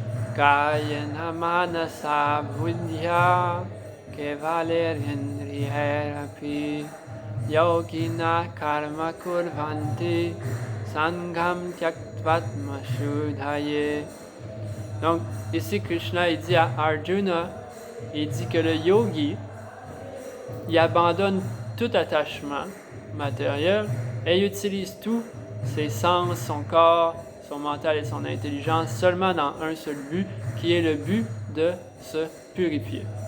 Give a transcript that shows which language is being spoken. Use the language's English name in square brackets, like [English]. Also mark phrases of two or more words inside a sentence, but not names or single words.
[Sanskrit] Kayena manasa buddhya kevalerinriherapi yogina karma kurvanti sangham tyaktvatmashudhaye. [French] Donc, ici, Krishna, il dit à Arjuna, il dit que le yogi, il abandonne tout attachement matériel et il utilise tous ses sens, son corps, son mental et son intelligence seulement dans un seul but, qui est le but de se purifier.